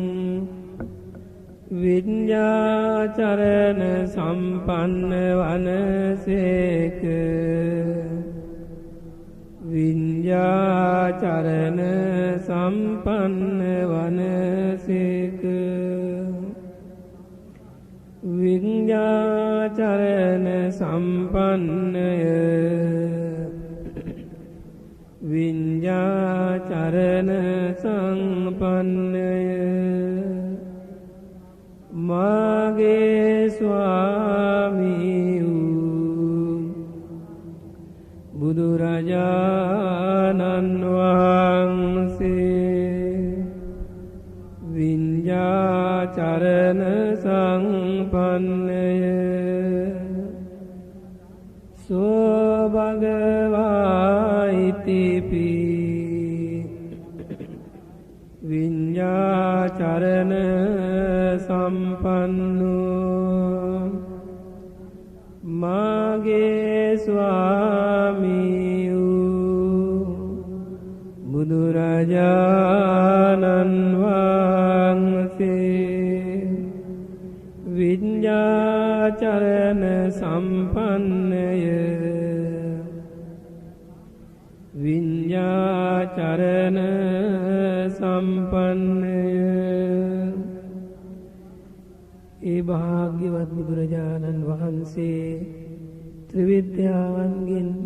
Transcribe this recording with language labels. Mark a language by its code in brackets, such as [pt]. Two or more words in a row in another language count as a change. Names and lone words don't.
[si] විඤ්ඤාචරණ සම්පන්න වනසේක විඤ්ඤාචරණ සම්පන්න වනසේක විඤ්ඤාචරණ සම්පන්නය විඤ්ඤාචරණ සම්පන්නය මාගේ ස්වාමී වූ බුදුරජාණන් වහන්සේ විඤ්ඤාචරණ සම්පන්නය [pi] සෝ භගවා ඉතිපි විඤ්ඤාචරණ [si] සම්පන්නෝ මාගේ ස්වාමී වූ බුදුරජාණන් වහන්සේ විඤ්ඤාචරණ සම්පන්නය විඤ්ඤාචරණ සම්පන්නය ඒ භාග්‍යවත් බුදුරජාණන් වහන්සේ ත්‍රිවිද්‍යාවන්ගෙන්